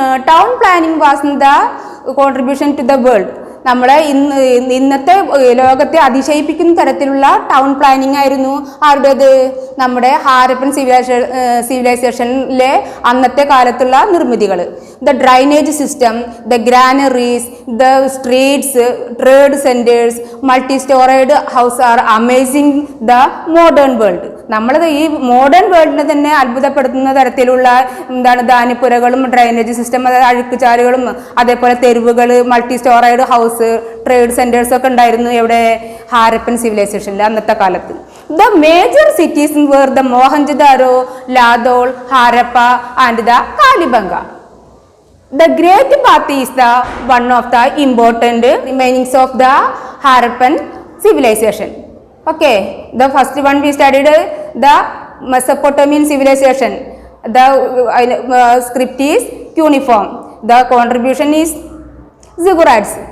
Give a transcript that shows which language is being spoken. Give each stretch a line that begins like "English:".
English: Town planning was the contribution to the world.
Malayalam: നമ്മളെ ഇന്നത്തെ ലോകത്തെ അതിശയിപ്പിക്കുന്ന തരത്തിലുള്ള ടൗൺ പ്ലാനിങ് ആയിരുന്നു ആരുടേത്? നമ്മുടെ ഹാരപ്പൻ സിവിലൈസേഷനിലെ അന്നത്തെ കാലത്തുള്ള നിർമ്മിതികൾ.
English: The drainage system, the granaries, the streets, trade centres, multi storeyed house are amazing the modern world.
Malayalam: നമ്മളത് ഈ മോഡേൺ വേൾഡിനെ തന്നെ അത്ഭുതപ്പെടുത്തുന്ന തരത്തിലുള്ള ധാന്യപ്പുരകളും ഡ്രൈനേജ് സിസ്റ്റം, അതായത് അഴുക്കുചാലുകളും, അതേപോലെ തെരുവുകൾ, multi storeyed house, trade centres ഒക്കെ ഉണ്ടായിരുന്നു എവിടെ? ഹാരപ്പൻ സിവിലൈസേഷനിൽ അന്നത്തെ കാലത്ത്.
English: The major cities were the Mohenjodaro, Lothal, Harappa and the Kalibangan. The Great Bath is the one of the important remainings of the Harappan civilization. Okay, the first one we studied the Mesopotamian civilization. The script is cuneiform. The contribution is ziggurats.